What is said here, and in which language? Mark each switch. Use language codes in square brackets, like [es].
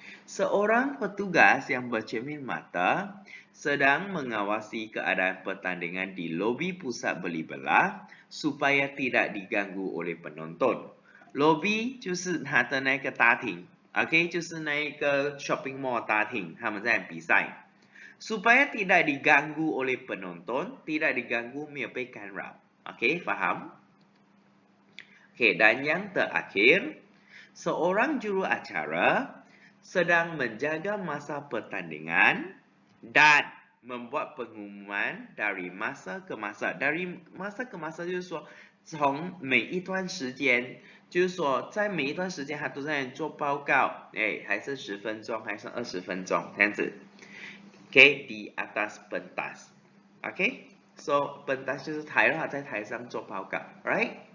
[ms] Seorang petugas yang bercermin mata sedang mengawasi keadaan pertandingan di lobi pusat beli belah supaya tidak diganggu oleh penonton. [zh] Lobi 就是它的那个大厅。就是那个 [en] shopping mall [zh] 大厅，他们在比赛。 [ms] Supaya tidak diganggu oleh penonton, tidak diganggu [zh] 没有被干扰。 [ms] faham? Dan yang terakhir, seorang juru acara sedang menjaga masa pertandingan dan membuat pengumuman dari masa ke masa. Dari masa ke masa [zh] 就是说从每一段时间，就是说在每一段时间他都在做报告，还剩10分钟，还剩20分钟这样子。 [ms] di atas pentas. [zh] So pentas 就是台了，在台上做报告 right？